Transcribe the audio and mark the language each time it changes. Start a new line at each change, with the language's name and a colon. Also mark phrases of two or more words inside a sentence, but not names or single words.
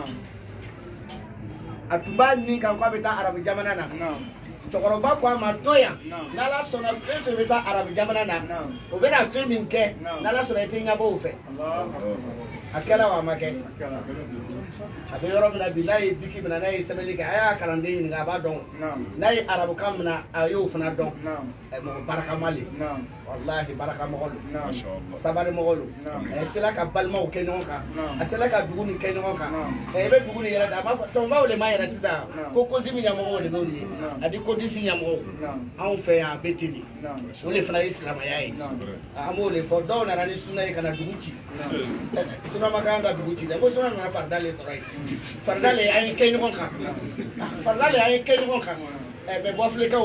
Bambara: a tun b'a nin kan k'a bɛ taa arabu jamana na cɛkɔrɔba ko a ma to yan n'ala sɔnna fɛn fɛn bɛ taa arabu jamana na o bɛna fɛn min kɛ n'ala sɔnna i tɛ ɲɛbɔ o fɛ a kɛla wa a ma kɛ a bɛ yɔrɔ min na bi n'a ye biki minɛ n'a ye sɛbɛnni kɛ a y'a kalanden ɲininka a b'a dɔn n'a ye arabukan minɛ a y'o fana dɔn mɔgɔ barakama le walahi barakamɔgɔ lo sabarimɔgɔ lo a sera ka balimaw kɛ ɲɔgɔn kan a sera ka dugu nin kɛ ɲɔgɔn kan i bɛ dugu nin yɛrɛ da a b'a fɔ tɔnbaw le ma yɛrɛ sisan ko kosimi ɲɛmɔgɔw de b'o ye a di kodisi ɲɛmɔgɔw anw fɛ yan a bɛ ten de o le fana ye silamɛya ye an b'o de fɔ dɔw nana ni suna ye ka na dugu ci suna ma kan ka dugu ci dɛ ko suna nana farida le sɔrɔ yen farida le an ye kɛ ɲɔgɔn kan farida le an ye kɛ ɲɔgɔn kan mɛ bɔfilekaw